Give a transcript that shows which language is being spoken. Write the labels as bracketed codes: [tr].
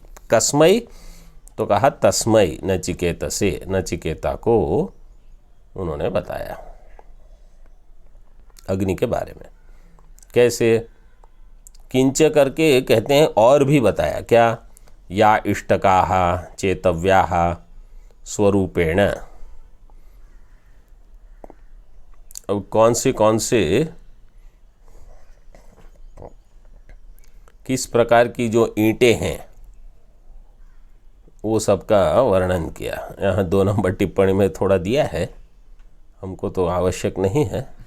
[hi] कस्मै तो कहा तस्मै नचिकेतसे, नचिकेता को उन्होंने बताया अग्नि के बारे में। कैसे? किंच करके कहते हैं और भी बताया। क्या? [sa] या इष्टकाः चेतव्याः स्वरूपेण। [hi] अब कौन से किस प्रकार की जो ईंटें हैं वो सबका वर्णन किया। यहाँ 2 नंबर टिप्पणी में थोड़ा दिया है, हमको तो आवश्यक नहीं है।